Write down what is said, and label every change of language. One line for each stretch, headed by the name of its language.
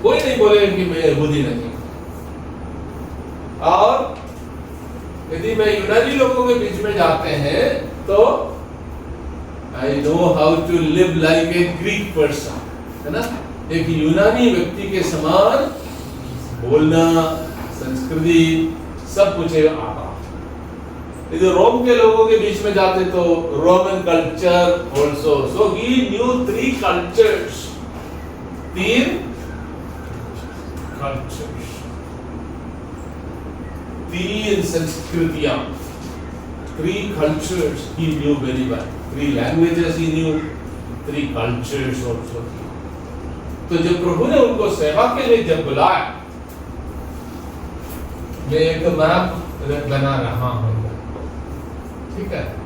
Hindi: कोई नहीं बोलेगा कि मैं यहूदी नहीं। और यदि मैं यूनानी लोगों के बीच में जाते हैं तो
English: I know how to live like a Greek person,
Hindi: है ना, एक यूनानी व्यक्ति के समान बोलना, संस्कृति सब कुछ आता। यदि रोम के लोगों के बीच में जाते तो
English: Roman culture also. So he knew 3 cultures, 3 cultures,
Hindi: 3 संस्कृतियां,
English: 3 cultures he knew very well, 3 languages he knew, 3 cultures also.
Hindi: तो जब प्रभु ने उनको सेवा के लिए जब बुलाया, मैं एक मैप बना रहा हूं, ठीक है।